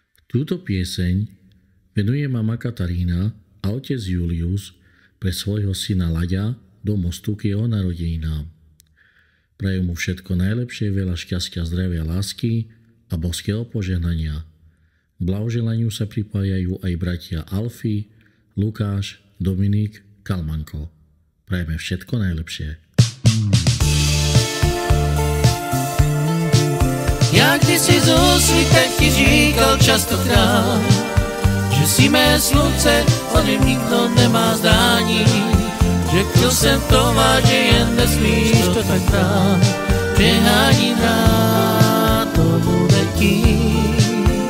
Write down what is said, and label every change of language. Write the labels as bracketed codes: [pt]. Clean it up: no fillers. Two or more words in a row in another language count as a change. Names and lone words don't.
[sk] Túto pieseň venuje mama Katarína a otec Julius pre svojho syna Laďa do Mostu k jeho narodeninám. Prajú mu všetko najlepšie, veľa šťastia, zdravia, lásky a božského požehnania. K blahoželaniu sa pripájajú aj bratia Alfy, Lukáš, Dominik, Kalmanko. Prajeme všetko najlepšie. [cs] Já kdysi z úsvitem ti říkal častokrát, že si mé slunce, o něm nikdo nemá zdání. Řekl jsem to vážně, jen nesmíš to tak brát, že ani rád to bude tím.